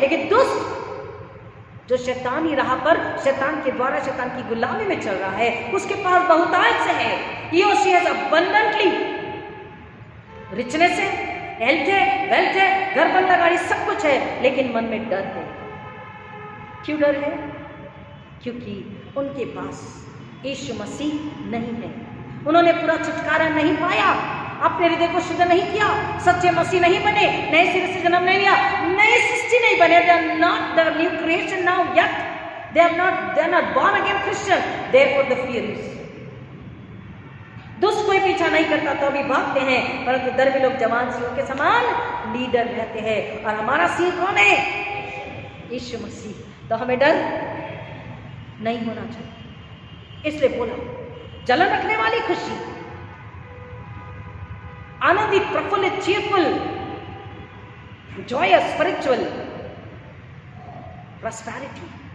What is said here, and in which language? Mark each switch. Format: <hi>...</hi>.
<hi>लेकिन दुष्ट जो शैतानी राह पर, शैतान के द्वारा, शैतान की गुलामी में चल रहा है, उसके पास बहुतायत से है,</hi> <en>he has abundantly</en> <hi>रिचनेस है, हेल्थ है, वेल्थ है, घर बंगला, गाड़ी, सब कुछ है, लेकिन मन में डर है। क्यों डर है? क्योंकि उनके पास यीशु मसीह नहीं है। उन्होंने पूरा छुटकारा नहीं पाया, अपने हृदय को शुद्ध नहीं किया, सच्चे मसीह नहीं बने, नए सिरे से जन्म नहीं लिया, नई सृष्टि नहीं बने।</hi> <en>They are not the new creation now yet. They are not born again Christian. Therefore the fear is.</en> <hi>दुष्ट कोई पीछा नहीं करता तो भी भागते हैं, परंतु धर्मी लोग जवान सिंह के समान लीडर रहते हैं। और हमारा सिंह कौन है? यीशु मसीह। तो हमें डर नहीं होना चाहिए। इसलिए बोला जलन रखने वाली खुशी, आनंदित, प्रफुल्लित,</hi> <en>Cheerful, joyous, spiritual prosperity.</en>